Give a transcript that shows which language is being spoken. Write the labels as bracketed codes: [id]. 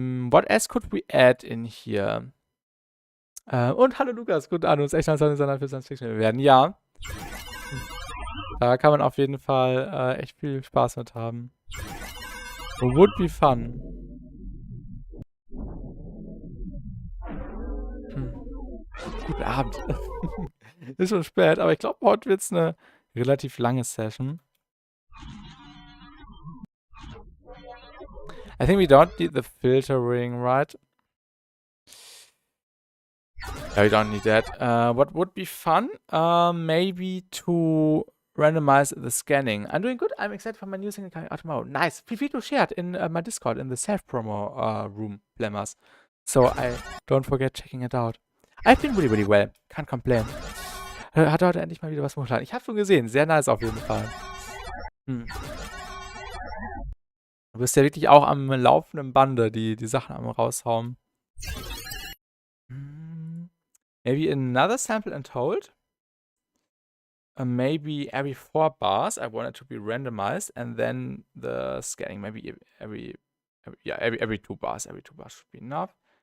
[en] What else could we add in here? [de] Und hallo Lukas, guten Abend, uns echt als Sonne für Science Fiction werden. Ja. Da kann man auf jeden Fall echt viel Spaß mit haben. [en] Would be fun. [de] Guten Abend. Ist schon spät, aber ich glaube, heute wird es eine relativ lange Session. [en] I think we don't need the filtering, right? Yeah, we don't need that. What would be fun? Maybe to randomize the scanning. I'm doing good. I'm excited for my new single coming out tomorrow. Nice. Feel free to share it in my Discord in the self-promo room, Plemmers. So I don't forget checking it out. I've been really, really well. Can't complain. [de] Hat heute endlich mal wieder was hochgeladen. Ich habe schon gesehen. Sehr nice auf jeden Fall. Du bist ja wirklich auch am laufenden Bande, die Sachen am raushauen. [en] Maybe another sample and hold. Maybe every 4 bars I want it to be randomized, and then the scanning maybe every 2 bars. Every 2 bars should be enough.